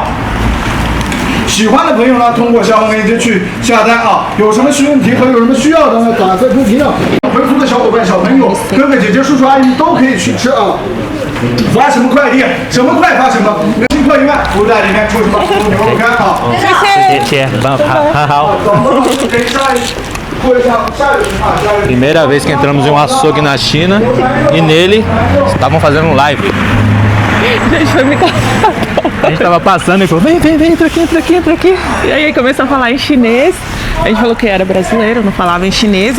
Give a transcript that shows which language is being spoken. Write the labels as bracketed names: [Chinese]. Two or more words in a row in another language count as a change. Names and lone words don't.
[Chinese] 喜欢的朋友呢，通过下方链接去下单啊。有什么问题和有什么需要的呢？打在公屏上，回族的小伙伴、小朋友、哥哥姐姐、叔叔阿姨都可以去吃啊。发什么快递，什么快发什么，人心快1万，福袋里面出什么牛肉干啊？谢谢，好。 [Portuguese] Primeira vez que entramos em um açougue na China e nele estavam fazendo um live. A gente tava passando e falou, vem, entra aqui. E aí começou a falar em chinês. A gente falou que era brasileiro, não falava em chinês.